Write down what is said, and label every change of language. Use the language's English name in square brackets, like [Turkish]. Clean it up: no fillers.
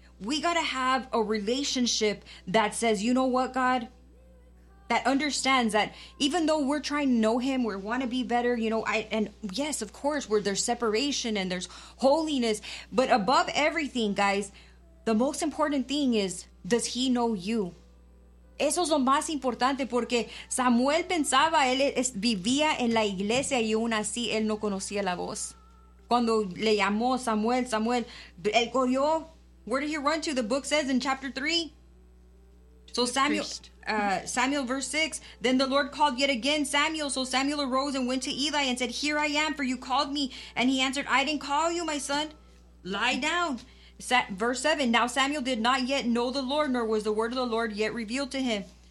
[English] We got to have a relationship that says, you know what, God? That understands that even though we're trying to know him, we want to be better, you know, and yes, of course, where there's separation and there's holiness. But above everything, guys, the most important thing is, does he know you? [Spanish] Eso es lo más importante porque Samuel pensaba, él vivía en la iglesia y aún así él no conocía la voz. Cuando le llamó Samuel, Samuel, él corrió. [English] Where did he run to? The book says in chapter 3. So Samuel, Samuel verse 6, then the Lord called yet again Samuel. So Samuel arose and went to Eli and said, here I am, for you called me. And he answered, I didn't call you, my son. Lie down. Verse 7, now Samuel did not yet know the Lord, nor was the word of the Lord yet revealed to him.